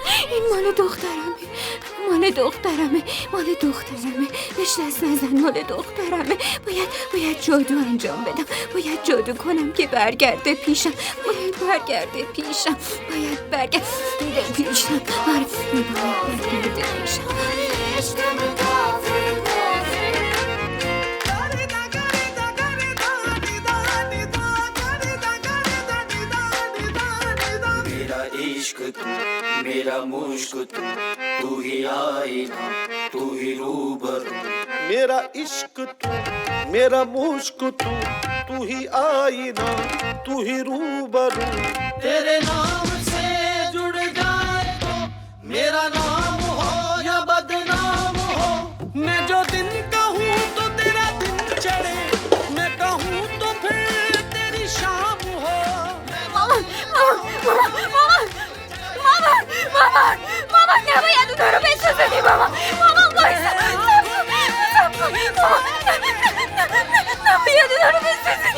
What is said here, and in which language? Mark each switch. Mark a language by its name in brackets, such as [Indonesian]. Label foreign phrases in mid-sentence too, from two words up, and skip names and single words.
[Persian] این مال دخترمه، بهش دست نزن، مال دخترمه. باید جادو انجام بدم، باید جادو کنم که برگرده پیشم. باید برگرده پیشم. آره باید برگرده پیشم. [Hindi] मेरा मुश्क तू ही आईना तू ही रूबरू मेरा इश्क तू मेरा मुश्क तू ही आईना तू ही रूबरू तेरे नाम से जुड़ जाए तो मेरा नाम हो या बदनाम हो मैं जो दिन कहूँ तो तेरा दिन चढ़े मैं कहूँ तो फिर तेरी शाम हो [Persian] ماما نباید اون رو بسازنی. ماما بایستا نباید اون رو بسازنی.